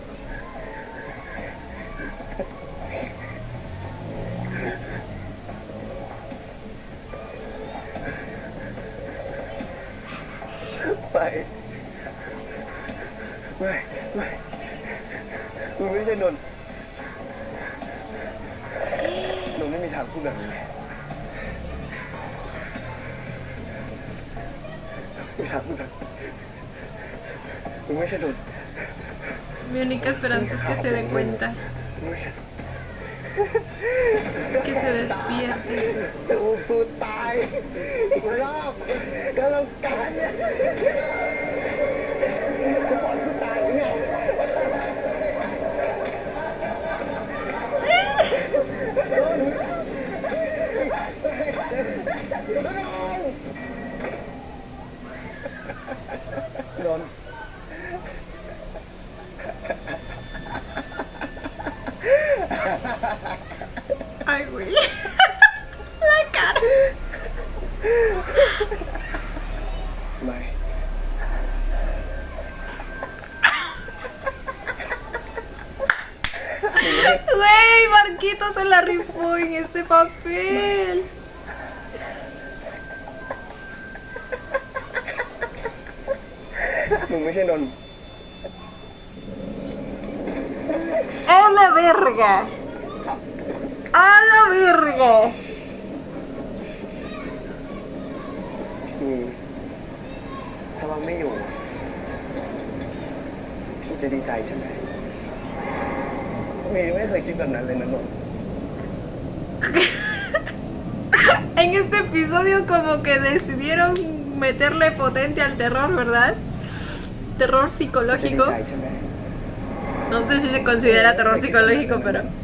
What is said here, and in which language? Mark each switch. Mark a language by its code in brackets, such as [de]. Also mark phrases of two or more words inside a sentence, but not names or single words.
[th] ไม่มึงไม่ใช่นนท์ไม่มีทางพูดแบบนี้ไม่ทางพูดแบบมึงไม่ใช่นนท์ [es] Mi única esperanza es que se dé cuenta. [th] มึงไม่ใช่ [es] Que se despierte. [th] กูตายอีกรอบก็แล้วกันจะปล่อยกูตายหรือไง นนท์ [es] Ay, güey. La cara. [th] ไม่ [es] Güey, Marquito se la rifó en este papel. [th] มึงไม่ใช่นนท์ [es] A la verga. A la verga. [th] ถ้าเราไม่อยู่พี่จะดีใจใช่ไหมมีไม่เคยคิดแบบนั้นเลยนะนนท์ [es] En este episodio como que decidieron meterle potente al terror, ¿verdad? Terror [th] จะดี [es] psicológico. [th] ใจใช่ไหม [es] No sé si se considera terror psicológico, pero...